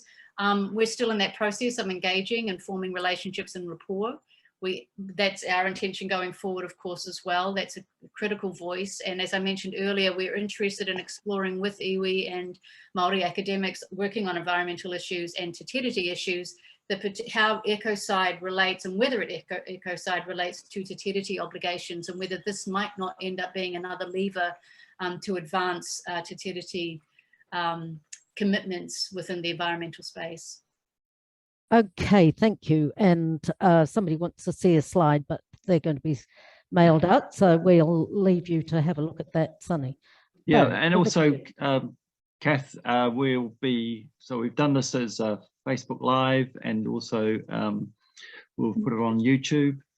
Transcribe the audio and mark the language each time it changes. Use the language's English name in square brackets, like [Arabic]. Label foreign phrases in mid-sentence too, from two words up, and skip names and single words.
[English] We're still in that process of engaging and forming relationships and rapport. That's our intention going forward, of course, as well. That's a critical voice. And as I mentioned earlier, we're interested in exploring with iwi and Māori academics working on environmental issues and [Māori] te tiriti [English] issues, how ecocide relates and whether ecocide relates to [Māori] te tiriti [English] obligations, and whether this might not end up being another lever to advance [Māori] te tiriti [English] commitments within the environmental space. Okay, thank you. And somebody wants to see a slide, but they're going to be mailed out, so we'll leave you to have a look at that, Sunny. Yeah, and also, Cath, we'll be, so we've done this as a Facebook Live, and also we'll put it on YouTube.